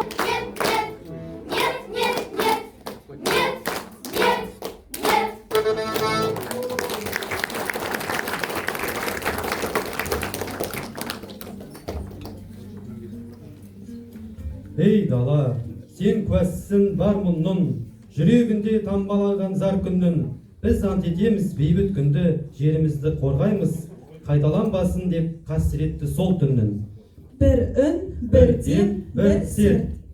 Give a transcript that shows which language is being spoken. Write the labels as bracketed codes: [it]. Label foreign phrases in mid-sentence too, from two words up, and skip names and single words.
[ru] Нет, нет, нет, нет, нет, нет, нет, нет. [kk] Ей дала, сен куәсісің бар мұңның, жүрегінде тамбалаған зар күннің. Біз ант етеміз бейбіт күнді, жерімізді қорғаймыз, қайталанбасын деп қасіретті сол түннің. Бір үн, бір дем, бір серт.